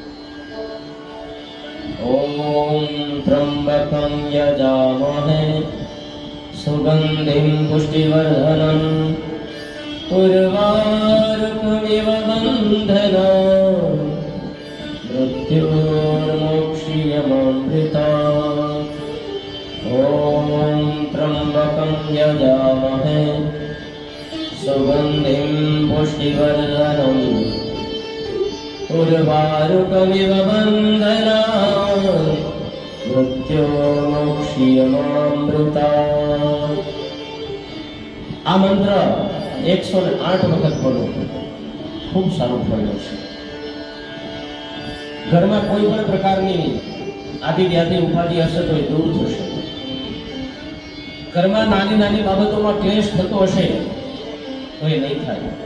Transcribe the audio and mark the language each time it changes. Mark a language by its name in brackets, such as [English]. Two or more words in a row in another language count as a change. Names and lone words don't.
[Sanskrit] ઓમ ત્રંબકં યજામહે સુગંધિં પુષ્ટિવર્ધનં ઉર્વારુકમિવ બંધના મૃત્યુર્મોક્ષ્યમૃતા। ઓમ ત્રંબકં त्र्यम्बकं यजामहे सुगन्धिं पुष्टिवर्धनम् उर्वारुकमिव बन्धनात् मृत्योर्मुक्ष्यमामृतात्। [Gujarati] આ મંત્ર 108 વખત બોલો, ખૂબ સારું ફળ મળશે. ઘરમાં કોઈ પણ પ્રકારની આદિ વ્યાધિ ઉપાધિ હશે તો એ દૂર થશે. ઘરમાં નાની નાની બાબતોમાં ક્લેશ થતો હશે તો એ નહીં થાય.